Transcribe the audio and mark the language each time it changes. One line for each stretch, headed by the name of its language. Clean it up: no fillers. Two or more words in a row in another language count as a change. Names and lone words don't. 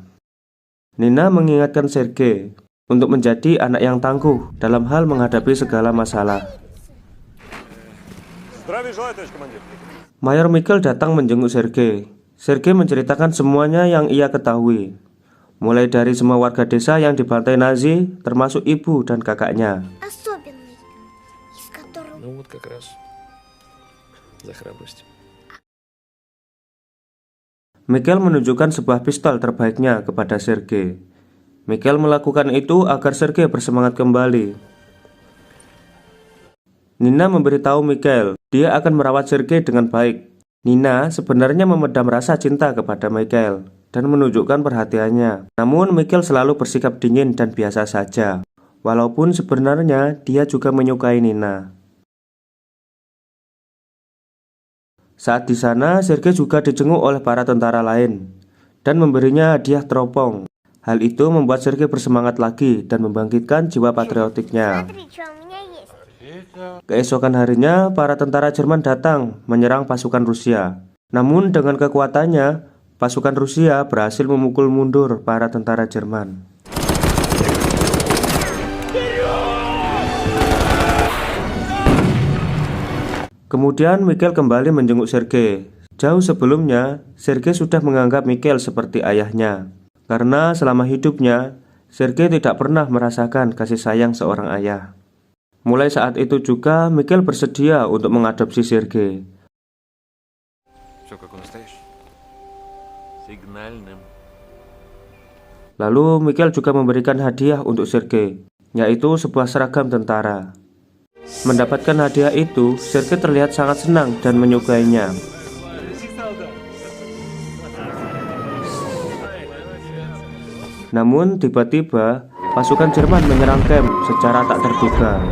Indonesian: Nina mengingatkan Sergei untuk menjadi anak yang tangguh dalam hal menghadapi segala masalah. Mayor Mikhail datang menjenguk Sergei. Sergei menceritakan semuanya yang ia ketahui. mulai dari semua warga desa yang dibantai Nazi, termasuk ibu dan kakaknya.
Russian: Особенный, из которого... Ну вот как раз за храбрость.
Indonesian: Mikhail menunjukkan sebuah pistol terbaiknya kepada Sergei. Mikhail melakukan itu agar Sergei bersemangat kembali. Nina memberitahu Mikhail, dia akan merawat Sergei dengan baik. Nina sebenarnya memendam rasa cinta kepada Mikhail dan menunjukkan perhatiannya. Namun Mikhail selalu bersikap dingin dan biasa saja, walaupun sebenarnya dia juga menyukai Nina. Saat di sana, Sergei juga dijenguk oleh para tentara lain dan memberinya hadiah teropong. Hal itu membuat Sergei bersemangat lagi dan membangkitkan jiwa patriotiknya.
Russian: Смотри, что у меня есть.
Indonesian: Keesokan harinya, para tentara Jerman datang menyerang pasukan Rusia. Namun dengan kekuatannya, pasukan Rusia berhasil memukul mundur para tentara Jerman. Kemudian Mikhail kembali menjenguk Sergei. Jauh sebelumnya, Sergei sudah menganggap Mikhail seperti ayahnya. Karena selama hidupnya, Sergei tidak pernah merasakan kasih sayang seorang ayah. Mulai saat itu juga, Mikhail bersedia untuk mengadopsi Sergei.
Russian: Все как у настоящий. Сигнальным.
Indonesian: Lalu Mikhail juga memberikan hadiah untuk Sergei, yaitu sebuah seragam tentara. Mendapatkan hadiah itu, Sergei terlihat sangat senang dan menyukainya. Namun tiba-tiba pasukan Jerman menyerang camp secara tak terduga.